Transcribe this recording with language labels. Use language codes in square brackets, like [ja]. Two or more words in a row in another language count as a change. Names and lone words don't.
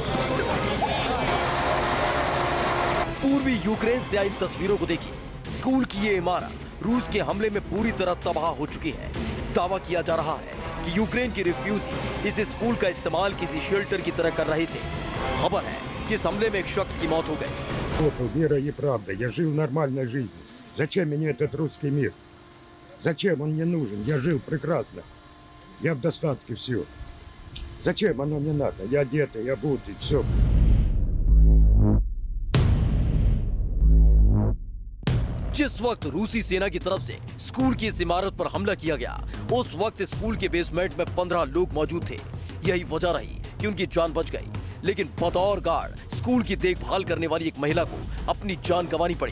[hi] पूर्वी यूक्रेन से आई तस्वीरों को देखिए। स्कूल की ये इमारत रूस के हमले में पूरी तरह तबाह हो चुकी है। दावा किया जा रहा है कि यूक्रेन के रिफ्यूजी इस स्कूल का इस्तेमाल किसी शेल्टर की तरह कर रहे थे। खबर है कि इस हमले में एक शख्स की मौत हो गई। [ru] Мира и правда. Я жил нормальной жизнью. Зачем мне этот русский мир? Зачем он мне нужен? Я жил прекрасно. Я в достатке, все. Зачем оно мне надо? Я одетый, я обутый, все. [hi] जिस वक्त रूसी सेना की तरफ से स्कूल की इस इमारत पर हमला किया गया, उस वक्त स्कूल के बेसमेंट में 15 लोग मौजूद थे। यही वजह रही कि उनकी जान बच गई, लेकिन बतौर गार्ड स्कूल की देखभाल करने वाली एक महिला को अपनी जान गंवानी पड़ी।